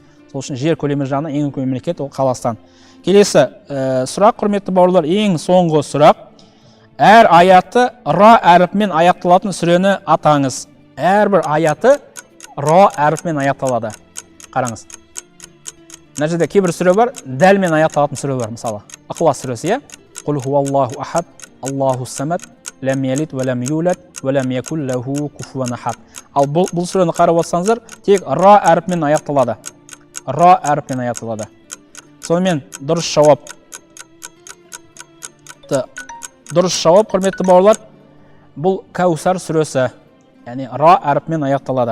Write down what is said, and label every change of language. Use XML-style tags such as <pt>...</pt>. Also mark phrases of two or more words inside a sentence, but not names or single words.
<kk>Сол үшін жер көлемі жағынан ең үлкен мемлекет ол Қазақстан. Келесі сұрақ, құрметті бауырлар, ең соңғы сұрақ. Әр аяты ра әріпімен аяқталатын сүрені атаңыз. Әрбір аяты ра әріпімен аяқталады. Қараңыз. Мына жерде кейбір сүре бар, дәлмен аяқталатын сүре бар, мысалы. Ықылас сүресі, иә?</kk> <ar>قل هو الله أحد الله الصمد لم يلد ولم يولد ولم يكن له كفوا أحد.</ar> <kk>Ал бұл сүрені қарап отырсаңыздар, тек ра әріпімен аяқталады. Ра әріпімен аяқталады. Сонымен дұрыс жауап. Дұрыс жауап, құрметті бауырлар, бұл Кәусар сүресі, яғни ра әріпімен аяқталады.</kk>